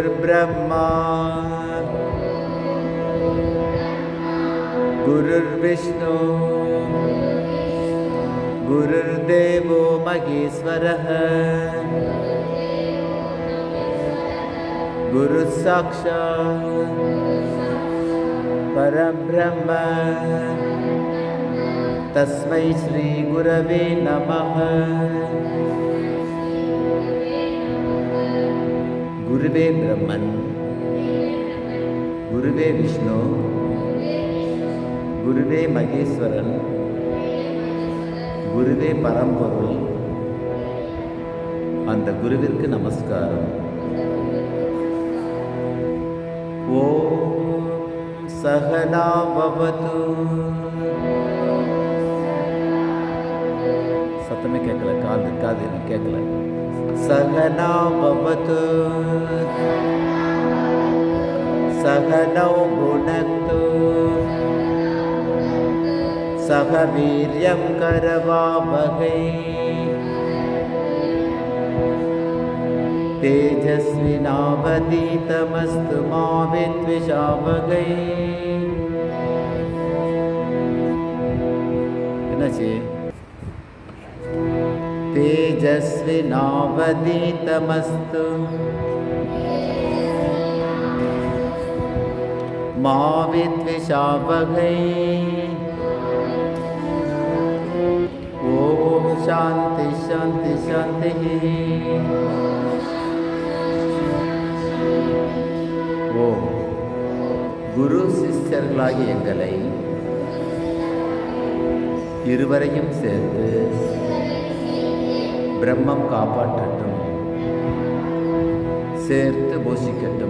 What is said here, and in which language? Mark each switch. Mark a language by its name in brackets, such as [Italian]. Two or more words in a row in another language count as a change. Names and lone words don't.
[Sanskrit] ब्रह्मा गुरुर्विष्णु गुरुर्देवो महेश्वरः गुरुसाक्षात् परब्रह्म तस्मै श्री गुरवे नमः। गुरुवे ब्रह्मन् गुरुवे विष्णु गुरुवे महेश्वरன் [Tamil] குருவே பரம்பொருள். அந்த குருவிற்கு நமஸ்காரம். [Sanskrit] ओम् सहना भवतु. [Tamil] சத்தமே கேட்கல, காது கேட்கல. [Sanskrit] सहना भवतु सह नौ भुनक्तु सह वीर्यं करवावहै तेजस्विनावधीतमस्तु मा विद्विषावहै. [Tamil] என்னாச்சு? [Sanskrit] तेजस्विनावधीतमस्तु मा विद्विषावहै. ओम शांति शांति शांति. [Tamil] ஓம் குரு சிஷ்யர்களாகிய எங்களை இருவரையும் சேர்த்து பிரம்மம் காப்பாற்றட்டும், சேர்த்து போஷிக்கட்டும்.